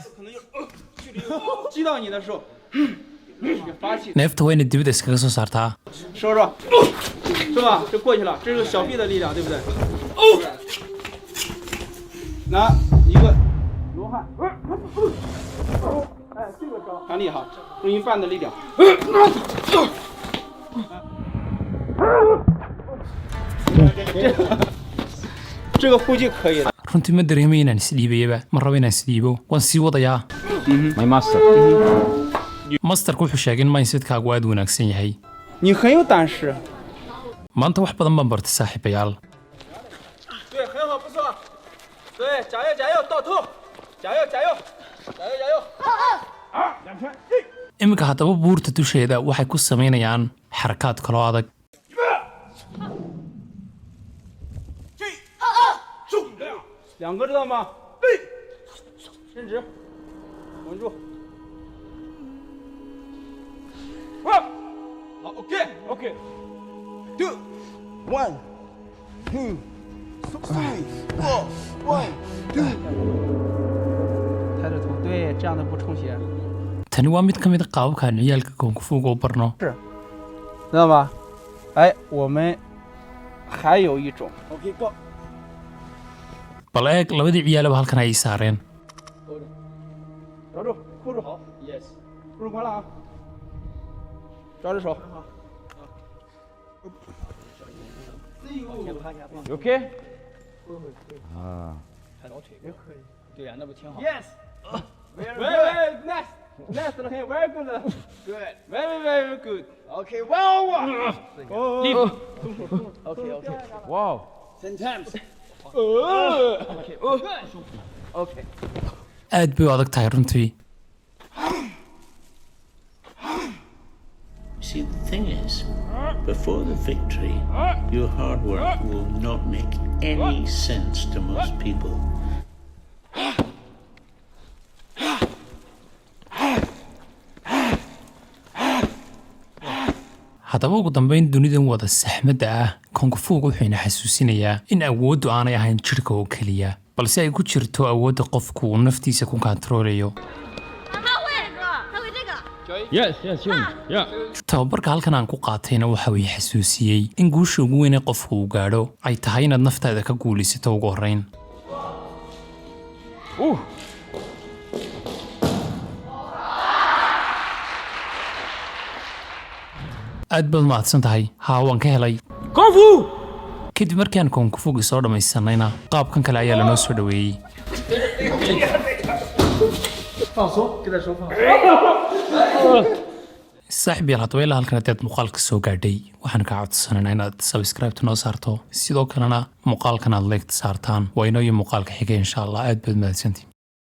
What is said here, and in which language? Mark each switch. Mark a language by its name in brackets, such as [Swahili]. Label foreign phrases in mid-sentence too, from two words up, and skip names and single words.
[Chinese] 可能就距离击到你的时候，发气。 [Somali] neefta waa inaad dibadda iskaga soo saartaa. [Chinese] 收着，是吧？这过去了，这是小臂的力量，对不对？拿一个罗汉，哎，这个招弹力好，用一半的力量。这个呼吸可以的。 [Somali] runtii ma dareemay inaan isdhiibayaba ma rabo inaan isdhiibo waan sii wadayaa. [English] My master. [Somali] masterku wuxuu sheegay in mindsetkaagu aad wanaagsan yahay. [Chinese] 你很有胆识。 [Somali] maanta wax badan baan bartay saaxiibayaal. [Chinese] 对，很好，不错。对，加油，加油，到头，加油，加油，加油，加油。2圈。 [Somali] iminka haddaba buurta dusheeda waxay ku samaynayaan xarakaad kaloo adag. [Chinese] 2 个知道吗？伸直，稳住。好 ，OK。2 1 2 3 4 1 2。抬着头，对，这样的不充血。 [Somali] tani waa mid ka mid a qaababkaan ciyaalka koonfuga u barno. [Chinese] 知道吧？哎，我们还有一种。 [English] OK go。 [Somali] bal eeg labadii ciyaalaba halkan ayay saareen. [Chinese] 抓住，扣住。好 ，Yes。不是关了啊。抓着手。好。 [English] You okay? [Chinese] 对呀，那不挺好 [English] Yes。Very nice，nice 的很 ，very good，good，very good。OK， wow。 [Chinese] 哦。OK。 [English] Wow. 10 times. OK。 [Somali] aad bay u adag tahay runtii. [English] See, the thing is, before the victory, your hard work will not make any sense to most people. [Somali] haddaba ugu dambayn dunidan wada saxmadda ah koonfuga wuxuu ina xasuusinayaa in awooddu aanay ahayn jidhka oo keliya balse ay ku jirto awoodda qofku uu naftiisa ku kantaroolayo. [English] Yes, yeah. [Somali] tababarka halkan aan ku qaatayna waxa uu i xasuusiyey in guusha ugu weyn ee qofku uu gaadho ay tahay inaad naftaada ka guulaysato ugu horrayn. aad baad mahadsan tahay. haa waan ka helay Kung Fu! kadib markaan koonfuga soo dhammaysanayna qaabkan kale ayaa lanoo soo dhoweeyey. [Chinese] 放松，给他手放松。 [Somali] saaxiib yaal haddaba ilaa halkan haddaad muuqaalka soo gaadhay waxaan kaa codsanaynaa inaad subscribe noo saarto sidoo kalena muuqaalkan aad leegta saartaan waa inoo iyo muuqaalka xiga [Arabic] إن شاء الله [Somali] aad baad mahadsantiin.